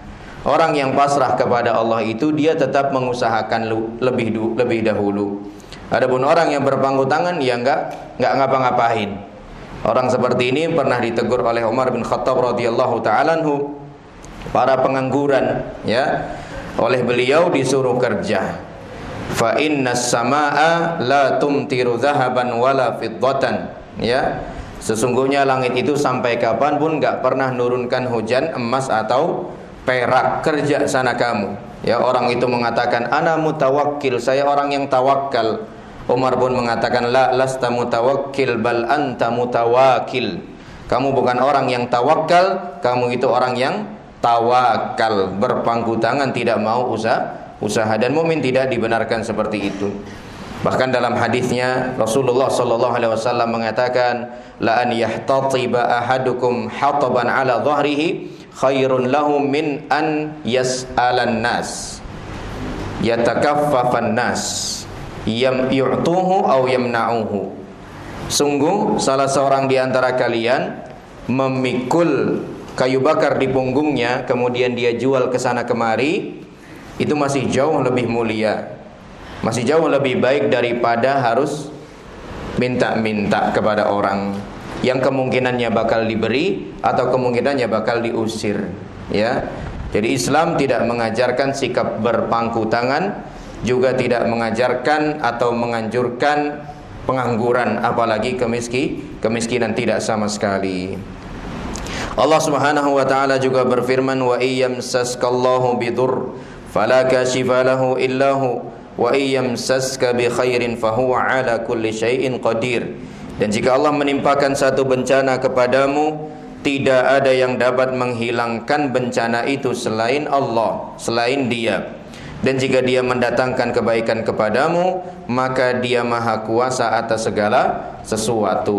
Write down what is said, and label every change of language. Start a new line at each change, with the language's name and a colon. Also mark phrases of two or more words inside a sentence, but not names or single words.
Indonesian: Orang yang pasrah kepada Allah itu dia tetap mengusahakan lebih dahulu. Adapun orang yang berpangku tangan, ya enggak ngapa-ngapain. Orang seperti ini pernah ditegur oleh Umar bin Khattab
Arabic: رضي الله تعالى عنه,
Indonesian: para pengangguran, ya. Oleh beliau disuruh kerja.
Arabic: فإن السماء لا تمطر ذهبا ولا فضة,
Indonesian: ya. Sesungguhnya langit itu sampai kapanpun enggak pernah nurunkan hujan emas atau perak. Kerja sana kamu, ya. Orang itu mengatakan,
Arabic: أنا متوكل,
Indonesian: saya orang yang tawakal. Umar pun mengatakan,
Arabic: لا لست متوكل بل أنت متواكل.
Indonesian: Kamu bukan orang yang tawakal, kamu itu orang yang tawakal, berpangku tangan, tidak mau usaha. Dan mukmin tidak dibenarkan seperti itu. Bahkan dalam hadisnya Rasulullah
Arabic: صلى الله عليه وسلم mengatakan, لأن يحتطب أحدكم حطبا على ظهره خير له من أن يسأل الناس يتكفف الناس يعطوه أو يمنعوه.
Indonesian: Sungguh salah seorang di antara kalian memikul kayu bakar di punggungnya kemudian dia jual ke sana kemari, itu masih jauh lebih mulia, masih jauh lebih baik daripada harus minta-minta kepada orang yang kemungkinannya bakal diberi atau kemungkinannya bakal diusir, ya. Jadi Islam tidak mengajarkan sikap berpangku tangan, juga tidak mengajarkan atau menganjurkan pengangguran, apalagi kemiskinan tidak sama sekali. Allah
Arabic: سبحانه وتعالى
Indonesian: juga berfirman,
Arabic: وإن يمسسك الله بضر فلا كاشف له إلا هو وإن يمسسك بخير فهو على كل شيء قدير.
Indonesian: Dan jika Allah menimpakan satu bencana kepadamu, tidak ada yang dapat menghilangkan bencana itu selain Allah, selain Dia. Dan jika Dia mendatangkan kebaikan kepadamu, maka Dia maha kuasa atas segala sesuatu.